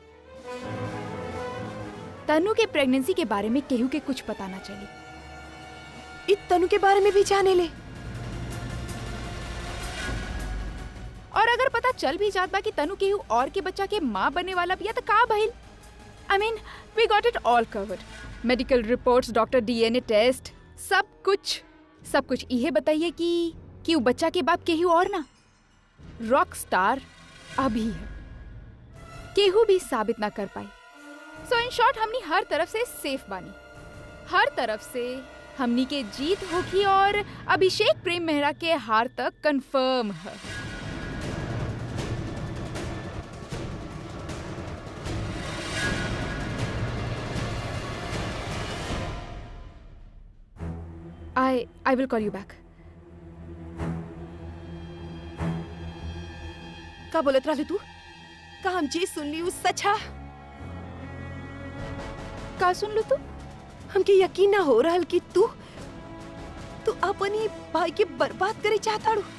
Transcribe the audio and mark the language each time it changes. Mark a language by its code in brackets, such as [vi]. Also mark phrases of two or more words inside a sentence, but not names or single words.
[bho] तनु के प्रेगनेंसी के बारे में केहू के कुछ पता ना चले। इत तनु के बारे में भी जाने ले। और अगर पता चल भी जात बा कि तनु केहू और के बच्चा के माँ बनने वाला भी है तो का भइल? [en] I mean, we got it all covered. medical reports, doctor DNA test, [bho] सब कुछ इहे बताइए कि वो बच्चा के बाप केहू और ना, [en] rock star [bho] अभी है। केहू भी साबित ना कर पाई। [en] so in short [bho] हमनी हर तरफ से सेफ बानी, हर तरफ से हमनी के जीत होगी और अभिषेक प्रेम मेहरा के हार तक कंफर्म है। [en] I will call you back. [bho] का बोलत रहलू तू? का हम जे सुन ली सच है? का सुन लू तू? हमके यकीन ना हो रहल कि तू अपनी भाई के बर्बाद करे चाहता रू।